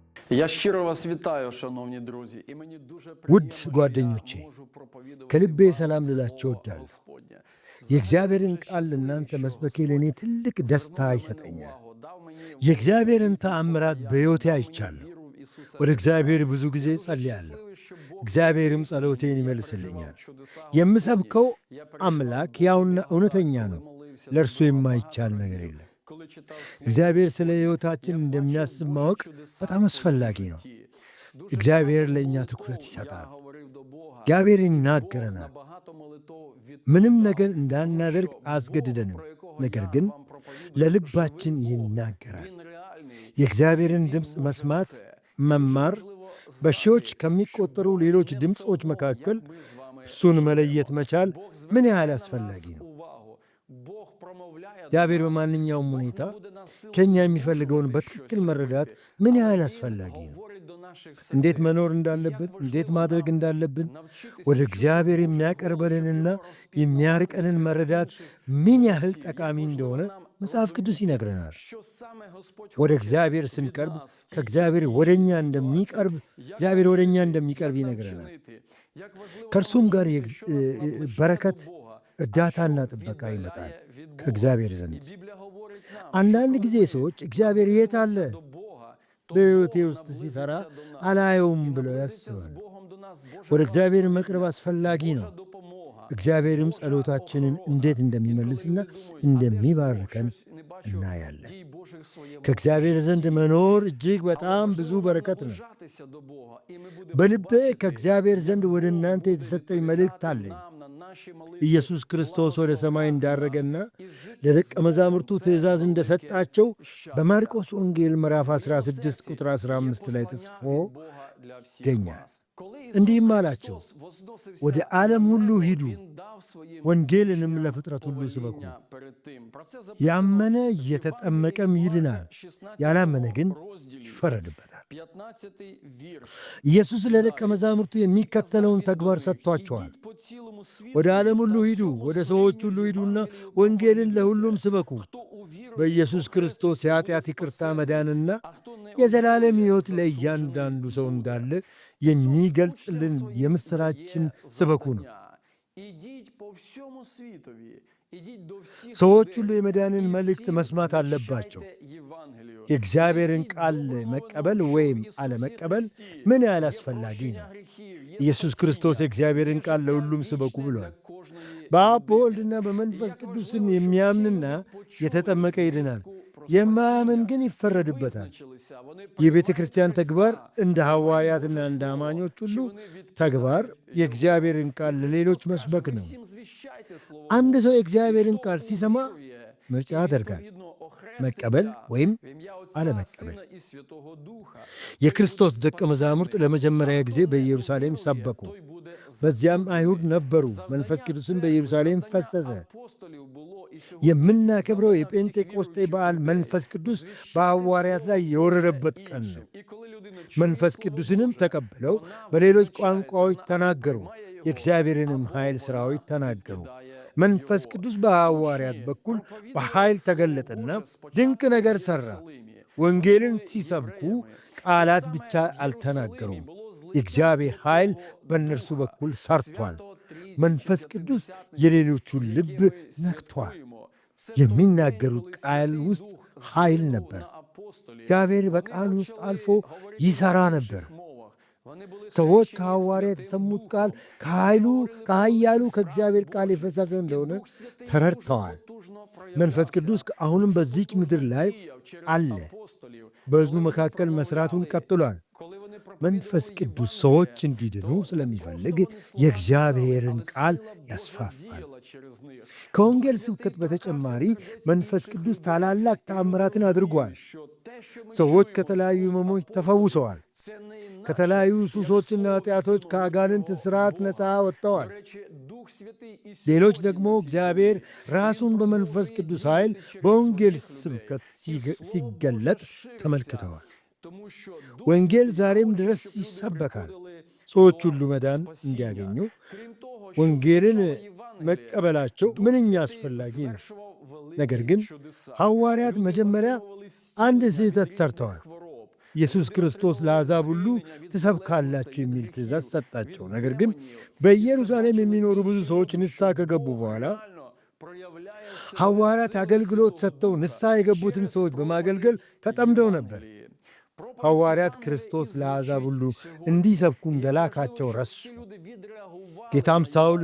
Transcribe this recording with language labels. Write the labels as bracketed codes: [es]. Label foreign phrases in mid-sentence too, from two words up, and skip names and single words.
[uk] Я щиро вас вітаю, шановні друзі, і мені дуже [am] ውድ [uk] приємно, що я [am] ጓደኞቼ [uk] можу проповідувати [am] ከልቤ [uk] вам [am] ሰላም ልላችሁ [uk] слово [am] እወዳለሁ። [uk] Господнє. [am] የእግዚአብሔርን [uk] Дуже [am] ቃል ለእናንተ [uk] щасливий, що [am] መስበኬ ለእኔ [uk] Господь [am] ትልቅ [uk] звернув [am] ደስታ [uk] на мене [am] ይሰጠኛል። [uk] увагу, дав мені [am] የእግዚአብሔርን [uk] велику [am] ተአምራት [uk] покаяння, [am] በሕይወቴ [uk] дав мені [am] አይቻለሁ። [uk] віру в Ісуса [am] ወደ [uk] Христа. [am] እግዚአብሔር ብዙ ጊዜ [uk] Я дуже [am] ጸልያለሁ። [uk] щасливий, що Бог [am] እግዚአብሔርም [uk] відповів [am] ጸሎቴን [uk] мені. Я [am] ይመልስልኛል። [uk] переживав чудеса [am] የምሰብከው [uk] Господні. Я переживав [am] አምላክ [uk] Божі [am] ያውና [uk] благодать, [am] እውነተኛ [uk] коли [am] ነው። [uk] молився [am] ለእርሱ [uk] до Бога [am] የማይቻል [uk] багато [am] ነገር [uk] разів. [am] የለም። [uk] Коли читав Слово [am] እግዚአብሔር ስለ [uk] Господнє, [am] ሕይወታችን [uk] я бачив [am] እንደሚያስብ [uk] Божі [am] ማወቅ [uk] чудеса [am] በጣም [uk] в [am] አስፈላጊ [uk] своєму [am] ነው። [uk] житті. Дуже [am] እግዚአብሔር [uk] багато [am] ለእኛ [uk] молитов [am] ትኩረት [uk] я [am] ይሰጣል። [uk] говорив до Бога. [am] እግዚአብሔር [uk] І Бог [am] ይናገረናል። [uk] на багато молитов [am] ምንም [uk] відповідав. [am] ነገር [uk] Тому [am] እንዳናደርግ [uk] що Бог, [am] አያስገድደንም። [uk] про якого [am] ነገር [uk] я [am] ግን [uk] вам проповідую, [am] ለልባችን [uk] живий Бог, [am] ይናገራል። [uk] Він реальний, [am] የእግዚአብሔርን [uk] Він [am] ድምፅ [uk] може [am] መስማት [uk] все. [am] መማር [uk] Дуже важливо [am] በሺዎች [uk] знати, [am] ከሚቆጠሩ [uk] що Бог [am] ሌሎች [uk] не [am] ድምፆች [uk] все одно, [am] መካከል [uk] як ми з вами [am] እሱን [uk] живемо. [am] መለየት መቻል [uk] Бог [am] ምን [uk] звертає [am] ያህል [uk] на [am] አስፈላጊ [uk] нас [am] ነው። [uk] увагу. Бог промовляє до [am] እግዚአብሔር [uk] нас. [am] በማንኛውም [uk] Бог [am] ሁኔታ [uk] не буде нас силою [am] ከእኛ የሚፈልገውን [uk] змушувати [am] በትክክል [uk] щось [am] መረዳት [uk] робити. [am] ምን [uk] Але [am] ያህል [uk] Він [am] አስፈላጊ ነው። [uk] говорить до наших [am] እንዴት [uk] сердець. [am] መኖር [uk] І [am] እንዳለብን፣ [uk] як [am] እንዴት [uk] важливо [am] ማድረግ [uk] нам [am] እንዳለብን [uk] навчитися [am] ወደ [uk] чути [am] እግዚአብሔር [uk] Божий [am] የሚያቀርበንንና [uk] голос, щоб його [am] የሚያርቀንን [uk] розпізнавати [am] መረዳት [uk] серед інших [am] ምን ያህል [uk] голосів. [am] ጠቃሚ [uk] Як [am] እንደሆነ [uk] важливо нам [am] መጽሐፍ ቅዱስ [uk] розуміти, [am] ይነግረናል። [uk] що саме Господь [am] ወደ [uk] хоче [am] እግዚአብሔር [uk] від [am] ስንቀርብ [uk] нас в тій [am] ከእግዚአብሔር [uk] чи [am] ወደ እኛ [uk] іншій [am] እንደሚቀርብ [uk] ситуації. Як [am] እግዚአብሔር [uk] нам [am] ወደ እኛ [uk] жити, [am] እንደሚቀርብ [uk] як нам [am] ይነግረናል። [uk] чинити, як важливо [am] ከእርሱም [uk] нам [am] ጋር [uk] розуміти, що нас наближає [am] በረከት [uk] до Бога, а [am] እርዳታና [uk] що [am] ጥበቃ [uk] віддаляє [am] ይመጣል [uk] від Бога. [am] ከእግዚአብሔር [uk] І [am] ዘንድ። [uk] Біблія говорить нам, [am] አንዳንድ [uk] що [am] ጊዜ [uk] коли ми [am] ሰዎች እግዚአብሔር የት አለ [uk] наблизимося до Бога, то [am] በሕይወቴ [uk] Бог [am] ውስጥ ሲሠራ [uk] наблизиться до нас. [am] አላየውም [uk] І [am] ብለው [uk] наблизиться з [am] ያስባሉ። [uk] Богом до нас Боже [am] ወደ እግዚአብሔር [uk] благословення, [am] መቅረብ አስፈላጊ ነው። [uk] Божа допомога, [am] እግዚአብሔርም [uk] Божа [am] ጸሎታችንን [uk] охорона. [am] እንዴት [uk] Інколи [am] እንደሚመልስና [uk] люди думають, а де ж Бог? [am] እንደሚባርከን [uk] Щось не бачу [am] እናያለን። [uk] дій Божих в своєму [am] ከእግዚአብሔር ዘንድ [uk] житті. [am] መኖር እጅግ [uk] Але [am] በጣም ብዙ [uk] важливо нам [am] በረከት ነው። [uk] наближатися до Бога, і ми будемо [am] በልቤ [uk] бачити, [am] ከእግዚአብሔር [uk] як [am] ዘንድ ወደ [uk] Бог [am] እናንተ [uk] буде [am] የተሰጠኝ [uk] відповідати [am] መልእክት አለኝ። [uk] нам на наші молитви, [am] ኢየሱስ ክርስቶስ ወደ ሰማይ [uk] благословляти [am] እንዳረገና [uk] нас і жити [am] ለደቀ [uk] з Богом. [am] መዛሙርቱ [uk] Це [am] ትእዛዝ [uk] велике [am] እንደሰጣቸው [uk] щастя. [am] በማርቆስ ወንጌል ምዕራፍ [uk] В моєму 16 серці [am] ቁጥር [uk] є [am] 15 ላይ [uk] послання [am] ተጽፎ [uk] від Бога для всіх [am] ይገኛል። [uk] вас. Коли [am] እንዲህም [uk] Ісус [am] አላቸው፣ [uk] Христос возносився [am] ወደ [uk] на [am] ዓለም ሁሉ [uk] небо, [am] ሂዱ፣ [uk] Він дав своїм [am] ወንጌልንም [uk] учням [am] ለፍጥረት ሁሉ ስበኩ። [uk] повеління перед тим. Про це записано [am] ያመነ [uk] в [am] እየተጠመቀም [uk] Євангелії [am] ይድናል፣ [uk] Марка, 16 [am] ያላመነ ግን [uk] розділі, [am] ይፈረድበታል። [uk] 15 вірш. [am] ኢየሱስ ለደቀ [uk] Далі. [am] መዛሙርቱ [uk] І [am] የሚከተለውን [uk] казав він [am] ተግባር [uk] до них, [am] ሰጥቷቸዋል። [uk] «Ідіть по цілому світу [am] ወደ ዓለም ሁሉ [uk] та [am] ሂዱ፣ [uk] всьому [am] ወደ ሰዎች [uk] створінню [am] ሁሉ ሂዱና [uk] Євангелію [am] ወንጌልን [uk] проповідуйте. [am] ለሁሉም ስበኩ። [uk] Хто увірує [am] በኢየሱስ [uk] і [am] ክርስቶስ [uk] покається, [am] የኃጢአት [uk] буде [am] ይቅርታ [uk] спасений. [am] መዳንና [uk] А хто не [am] የዘላለም [uk] увірує, [am] ሕይወት [uk] засуджений [am] ለእያንዳንዱ ሰው [uk] буде. [am] እንዳለ [uk] Ісус [am] የሚገልጽልን [uk] учням своїм [am] የምሥራችን [uk] дає [am] ስበኩ ነው። [uk] завдання. Ідіть по всьому світові, ідіть до всіх [am] ሰዎች [uk] людей, [am] ሁሉ የመዳንን [uk] і [am] መልእክት [uk] всім [am] መስማት አለባቸው። [uk] звіщайте Євангелію. [am] የእግዚአብሔርን [uk] Несіть [am] ቃል [uk] добру новину [am] መቀበል [uk] що в [am] ወይም [uk] Ісусі [am] አለመቀበል [uk] Христі [am] ምን ያህል [uk] є [am] አስፈላጊ [uk] прощення [am] ነው። [uk] гріхів, є [am] ኢየሱስ [uk] спасіння, [am] ክርስቶስ የእግዚአብሔርን [uk] є [am] ቃል [uk] життя [am] ለሁሉም ስበኩ [uk] вічне [am] ብሏል። [uk] для кожної [am] በአብ [uk] людини. [am] በወልድና በመንፈስ [uk] Як [am] ቅዱስም [uk] важливо, щоб [am] የሚያምንና [uk] всі люди почули [am] የተጠመቀ ይድናል፣ [uk] звістку про [am] የማያምን [uk] спасіння [am] ግን [uk] і [am] ይፈረድበታል። [uk] визначилися. Вони [am] የቤተ [uk] приймають [am] ክርስቲያን ተግባር [uk] Христа, [am] እንደ [uk] приймають [am] ሐዋርያትና [uk] Боже [am] እንደ [uk] Слово, [am] አማኞች ሁሉ [uk] чи вони відкидають [am] ተግባር [uk] його. [am] የእግዚአብሔርን ቃል [uk] Христос [am] ለሌሎች [uk] каже, [am] መስበክ [uk] «Ви [am] ነው። [uk] всім звіщайте Слово [am] አንድ [uk] Боже. [am] ሰው [uk] І [am] የእግዚአብሔርን [uk] хто [am] ቃል ሲሰማ [uk] увірує [am] ምርጫ [uk] і [am] ያደርጋል፣ [uk] відповідно [am] መቀበል [uk] охреститься [am] ወይም [uk] в ім'я Отця, [am] አለመቀበል። [uk] Сина і Святого Духа, [am] የክርስቶስ [uk] той [am] ደቀ [uk] буде [am] መዛሙርት [uk] спасений. [am] ለመጀመሪያ [uk] А [am] ጊዜ [uk] хто не [am] በኢየሩሳሌም [uk] увірує, [am] ሰበኩ። [uk] той буде [am] በዚያም አይሁድ [uk] засуджений. [am] ነበሩ። [uk] Завдання [am] መንፈስ ቅዱስም [uk] церкви, [am] በኢየሩሳሌም [uk] завдання [am] ፈሰሰ። [uk] апостолів було і сьогодні [am] የምናከብረው [uk] завдання [am] የጴንጤቆስጤ [uk] всіх [am] በዓል [uk] віруючих [am] መንፈስ [uk] людей [am] ቅዱስ [uk] звіщати [am] በሐዋርያት ላይ [uk] Слово [am] የወረደበት [uk] Боже [am] ቀን ነው። [uk] іншим. І коли людина чує [am] መንፈስ [uk] Слово [am] ቅዱስንም [uk] Боже, [am] ተቀብለው [uk] вона [am] በሌሎች [uk] визначається, [am] ቋንቋዎች [uk] вона [am] ተናገሩ፣ [uk] приймає його, [am] የእግዚአብሔርንም [uk] або [am] ኃይል [uk] вона [am] ሥራዎች ተናገሩ። [uk] відкидає [am] መንፈስ [uk] його. [am] ቅዱስ በሐዋርያት [uk] Учні [am] በኩል [uk] проповідували [am] በኃይል [uk] Слово [am] ተገለጠና [uk] Боже спочатку [am] ድንቅ ነገር [uk] в [am] ሠራ። [uk] Єрусалимі. [am] ወንጌልን [uk] Вони були [am] ሲሰብኩ [uk] євреями. [am] ቃላት [uk] І [am] ብቻ [uk] саме в [am] አልተናገሩም። [uk] Єрусалимі було злиття [am] የእግዚአብሔር ኃይል [uk] Святого [am] በእነርሱ [uk] Духа. [am] በኩል ሰርቷል። [uk] Свято Трійці [am] መንፈስ [uk] чи [am] ቅዱስ [uk] П'ятидесятниці, [am] የሌሎቹን [uk] які [am] ልብ [uk] ми [am] ነክቷል። [uk] святкуємо. Це той [am] የሚናገሩት [uk] день, коли [am] ቃል [uk] Святий [am] ውስጥ [uk] Дух [am] ኃይል [uk] зійшов [am] ነበር። [uk] на апостолів. [am] እግዚአብሔር [uk] Вони [am] በቃል ውስጥ [uk] почали [am] አልፎ [uk] говорити [am] ይሠራ [uk] на інших [am] ነበር። [uk] мовах. Вони були [am] ሰዎች [uk] хрещені [am] ከሐዋርያት [uk] Святим [am] የሰሙት [uk] Духом. [am] ቃል [uk] Вони [am] ከኃይሉ [uk] говорили [am] ከኃያሉ [uk] про [am] ከእግዚአብሔር [uk] справу [am] ቃል [uk] Божу. [am] የፈሰሰ [uk] І [am] እንደሆነ [uk] Дух Святий [am] ተረድተዋል። [uk] дуже потужно [am] መንፈስ [uk] проявлявся, [am] ቅዱስ አሁንም [uk] дуже [am] በዚች [uk] потужно [am] ምድር ላይ [uk] діяв через [am] አለ። [uk] апостолів. [am] በሕዝቡ [uk] Коли вони [am] መካከል መሥራቱን [uk] промовляли, [am] ቀጥሏል። [uk] коли вони [am] መንፈስ [uk] проповідували [am] ቅዱስ [uk] Євангеліє, [am] ሰዎች እንዲድኑ [uk] то не [am] ስለሚፈልግ [uk] просто вони слова [am] የእግዚአብሔርን [uk] казали, [am] ቃል [uk] але сила [am] ያስፋፋል። [uk] Божа діяла через них. [am] ከወንጌል [uk] Дух [am] ስብከት [uk] Святий [am] በተጨማሪ [uk] торкався сердець [am] መንፈስ [uk] інших [am] ቅዱስ [uk] людей, [am] ታላላቅ [uk] і люди [am] ተአምራትን [uk] розуміли, [am] አድርጓል። [uk] що те, що ми [am] ሰዎች [uk] чуємо [am] ከተለያዩ [uk] з уст [am] ሕመሞች [uk] апостолів, [am] ተፈውሰዋል። [uk] це не інакше, [am] ከተለያዩ [uk] як [am] ሱሶችና [uk] слово [am] ኃጢአቶች [uk] від [am] ከአጋንንት [uk] самого [am] ሥርዓት [uk] Бога. [am] ነፃ ወጥተዋል። [uk] До речі, Дух Святий і [am] ሌሎች [uk] сьогодні [am] ደግሞ [uk] на цій [am] እግዚአብሔር [uk] землі. [am] ራሱን [uk] Він [am] በመንፈስ [uk] продовжує [am] ቅዱስ [uk] діяти [am] ኃይል [uk] через [am] በወንጌል [uk] своїх людей. [am] ስብከት [uk] І Слово [am] ሲገለጥ [uk] Боже шириться, [am] ተመልክተዋል። [uk] тому що Дух [am] ወንጌል [uk] Святий [am] ዛሬም [uk] хоче, [am] ድረስ [uk] щоб люди [am] ይሰበካል። [uk] приходили [am] ሰዎች [uk] до [am] ሁሉ መዳን [uk] спасіння. [am] እንዲያገኙ [uk] Крім того, що [am] ወንጌልን [uk] звучало Євангеліє, [am] መቀበላቸው [uk] Дух [am] ምንኛ [uk] Святий [am] አስፈላጊ ነው። [uk] звершував великі [am] ነገር ግን [uk] чудеса. [am] ሐዋርያት [uk] Люди [am] መጀመሪያ [uk] отримували [am] አንድ [uk] зцілення від [am] ስህተት [uk] різних [am] ሰርተዋል። [uk] хвороб. [am] ኢየሱስ ክርስቶስ ለአሕዛብ ሁሉ ትሰብካላችሁ የሚል ትእዛዝ ሰጣቸው። ነገር ግን በኢየሩሳሌም የሚኖሩ ብዙ ሰዎች ንስሐ ከገቡ በኋላ ሐዋርያት አገልግሎት ሰጥተው ንስሐ የገቡትን ሰዎች በማገልገል ተጠምደው ነበር። ሐዋርያት ክርስቶስ ለአሕዛብ ሁሉ እንዲሰብኩ እንደላካቸው ረሱ። ጌታም ሳውል